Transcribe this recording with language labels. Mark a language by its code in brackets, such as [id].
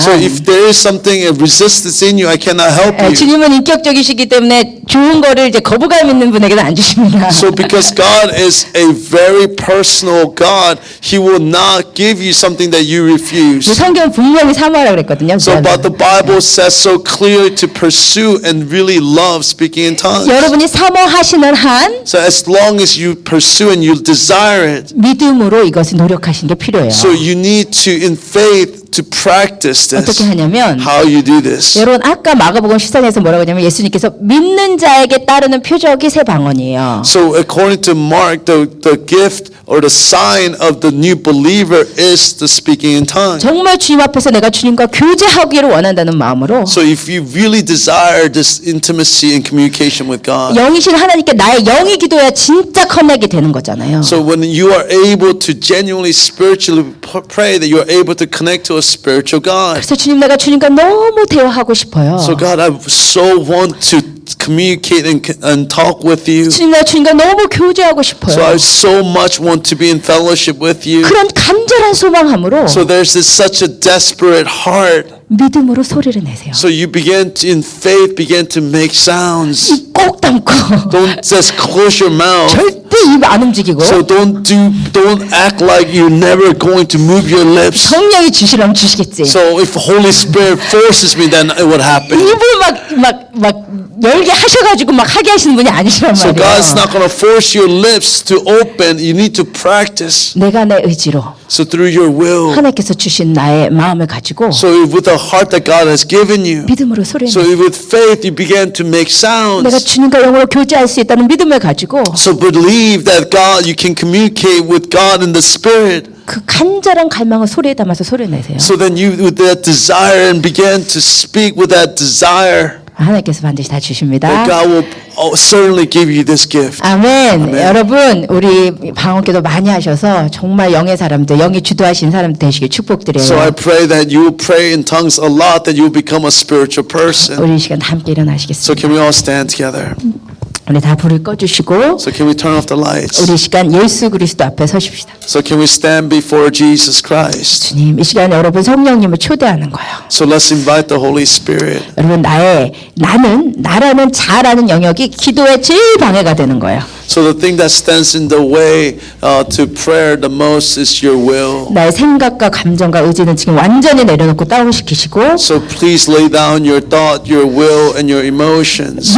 [en] So if there is something, a resistance in you, I cannot help you. [ko] 주님은 인격적이시기 때문에 좋은 거를 이제 거부감 있는 분에게는 안 주십니다. [en] So because God is a very personal God, He will not give you something that you refuse. [ko] 성경 분명히 사모하라 그랬거든요. [en] So but the Bible says so clearly to pursue and really love speaking in tongues. [ko] 여러분이 사모하시는 한 [en] So as long as you pursue and you desire it, [ko] 믿음으로 이것을 노력하시는 게 필요해요. [en] so you need to in faith to practice this. [ko] 어떻게 하냐면 [en] How you do this. [ko] 여러분 아까 마가복음 14장에서 뭐라고 하냐면 예수님께서 믿는 자에게 따르는 표적이 새 방언이에요. [en] So according to Mark, the gift or the sign of the new believer is the speaking in tongues. [ko] 정말 주님 앞에서 내가 주님과 교제하기를 원한다는 마음으로 [en] So if you really desire this intimacy and communication with God, [ko] 영이신 하나님께 나의 영이 기도해야 진짜 커넥이 되는 거잖아요. [en] so when you are able to genuinely spiritually pray, that you are able to connect to a spiritual God. [ko] 그래서 주님, 내가 주님과 너무 대화하고 싶어요. [en] So God, I so want to communicate and talk with you. [ko] 주님, 내가 주님과 너무 교제하고 싶어요. [en] So I so much want to be in fellowship with you. [ko] 그런 간절한 소망함으로 [en] So there's this such a desperate heart. [ko] 믿음으로 소리를 내세요. [en] So you begin to, in faith, begin to make sounds. [ko] 입 꼭 담고 [en] Don't just close your mouth. [ko] 절대 입 안 움직이고 [en] So don't act like you're never going to move your lips. [ko] 성령이 주시라면 주시겠지. [en] So if the Holy Spirit forces me, then it would happen. [ko] 입을 막 열게 하셔가지고 막 하게 하시는 분이 아니시란 [en] So [ko] 말이에요. [en] God's not going to force your lips to open. You need to practice. [ko] 내가 내 의지로 [en] So through your will. [ko] 하나님께서 주신 나의 마음을 가지고 [en] So with the heart that God has given you. [ko] 믿음으로 소리를 [en] So with faith, you begin to make [ko] 내가 [en] sounds. [ko] 주님과 영으로 교제할 수 있다는 믿음을 가지고 [en] So believe that God, you can communicate with God in the Spirit. [ko] 그 간절한 갈망을 소리에 담아서 소리를 내세요. [en] So then you, with that desire, and begin to speak with that desire, [ko] 하나님께서 반드시 다 주십니다. [en] that God will certainly give you this gift. [ko] 아멘. 여러분, 우리 방언기도 많이 하셔서 정말 영의 사람들, 영이 주도하신 사람들 되시길 축복드려요. [en] So I pray that you will pray in tongues a lot, that you will become a spiritual person. [ko] 우리 이 시간 함께 일어나시겠습니다. [en] So can we all stand together? [ko] 우리 다 불을 꺼주시고 [en] So can we turn off the lights? [ko] 우리 이 시간 예수 그리스도 앞에 서십시다. [en] So can we stand before Jesus Christ? [ko] 주님, 이 시간 여러분 성령님을 초대하는 거예요. [en] So let's invite the Holy Spirit. [ko] 여러분, 나라는 자라는 영역이 기도에 제일 방해가 되는 거예요. [en] So the thing that stands in the way to prayer the most is your will. [ko] 나의 생각과 감정과 의지는 지금 완전히 내려놓고 다운시키시고 [en] So please lay down your thought, your will, and your emotions.